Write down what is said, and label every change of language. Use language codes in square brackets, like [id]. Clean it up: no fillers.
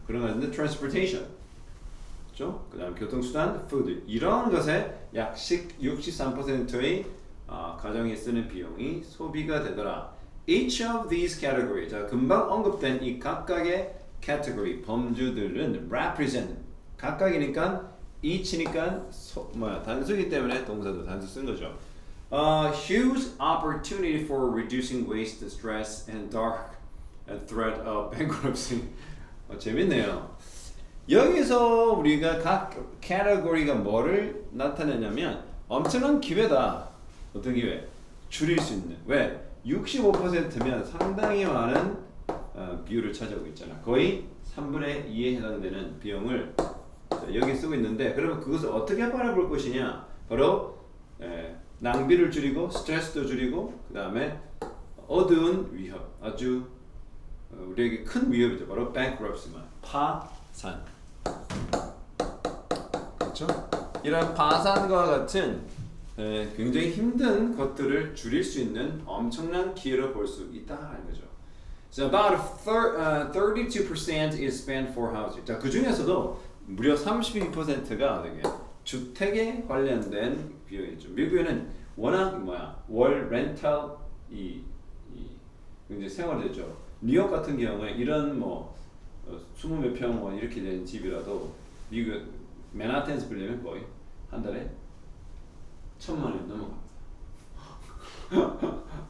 [ko] 그런 것인데 transportation, 그렇죠? 그다음 교통수단, food 이런 것에 약 63%의 가정이 쓰는 비용이 소비가 되더라. [en] Each of these categories, [ko] 자 금방 언급된 이 각각의 category 범주들은 represent 각각이니까 each니까 단수이기 때문에 동사도 단수 쓴 거죠. [en] Huge opportunity for reducing waste, stress, and dark threat of bankruptcy. [ko] 재밌네요. 여기서 우리가 각 category가 뭐를 나타내냐면 엄청난 기회다. 어떤 기회? 줄일 수 있는. 왜? 65%면 상당히 많은 비율을 차지하고 있잖아. 거의 3분의 2에 해당되는 비용을 여기 쓰고 있는데, 그러면 그것을 어떻게 바라볼 것이냐? 바로 낭비를 줄이고 스트레스도 줄이고 그 다음에 어두운 위협, 아주 우리에게 큰 위협이죠. 바로 bankruptcy만, 파산. 그렇죠? 이런 파산과 같은 굉장히 힘든 것들을 줄일 수 있는 엄청난 기회로 볼 수 있다는 거죠. [en] So about 32% is spent for housing. [ko] 자, 그 중에서도 무려 32%가 되게 주택에 관련된 비용이죠. 미국에는 워낙 월 렌탈이 굉장히 생활되죠. 뉴욕 같은 경우에 이런 20몇 평 이렇게 된 집이라도 미국 맨하탄에서 빌리면 거의 한 달에 1,000만 원 넘어갑니다.